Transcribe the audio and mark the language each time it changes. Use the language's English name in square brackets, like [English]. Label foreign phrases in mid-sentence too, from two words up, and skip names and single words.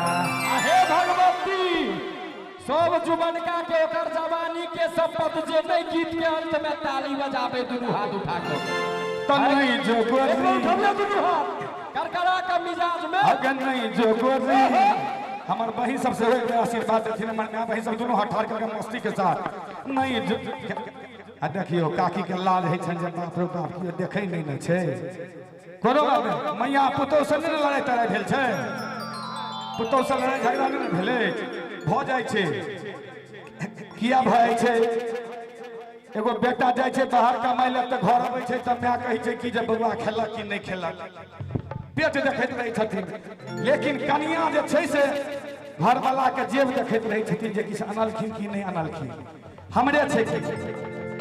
[Maithili] हे भगवती सब जुबनका के ओकर जवानी के शपथ जे नहीं गीत के अंत में ताली बजाबे दुनू हाथ उठा के त नहीं जो गोरी उठले दुनू हाथ करकरा के मिजाज में अगर नहीं जो गोरी हमार बहिन सबसे आशीर्वाद देथिन हमर मां बहिन सब दोनों हाथ ठाड़ के मस्ती के साथ नहीं जो आ देखियो काकी के लाल है छन जे बाप रे बाप के देखै नहीं न छै कोनो बात नहीं मैया पुतौ से नहीं लड़ाई तड़ाई भेल छै पुतौ से लड़ाई झगड़ा नहीं भेले भ जाय छै किया भ जाय छै एगो बेटा जाय छै बाहर कमाई ले त घर आबै छै त मां कहै छै कि जे बउआ खेलक कि नहीं खेलक पेट देखैत रहै छथिन लेकिन कनिया जे छै से घर वाला के जेब देखैत रहै छथिन जे किछ अनलखिन कि नहीं अनलखिन हमरे छै